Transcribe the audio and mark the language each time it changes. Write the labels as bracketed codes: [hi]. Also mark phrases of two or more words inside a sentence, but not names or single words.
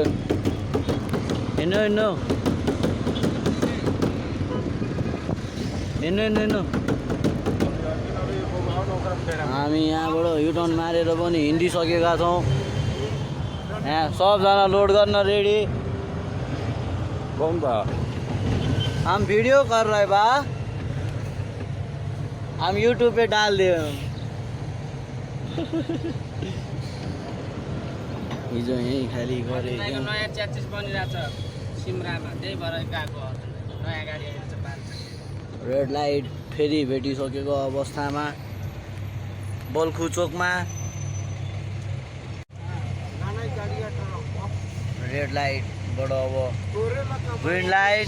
[ne] हिँड्नु हिँड्नु हिँड्नु हिँड्नु हामी यहाँबाट युटर्न मारेर पनि हिँडिसकेका छौँ। यहाँ सबजना लोड गर्न रेडी। [bho] हम वीडियो कर रहे बा, हम यूट्यूब पे डाल दे। [ne] हिजो यहीँ खाली गरे। नयाँ च्याचिस बनिरहेछ सिमरामा, त्यही भएर गएको नयाँ गाडी आइरहेछ। [en] red light [ne] फेरि भेटिसकेको अवस्थामा बल्खु चोकमा रेड लाइटबाट अब [en] green light.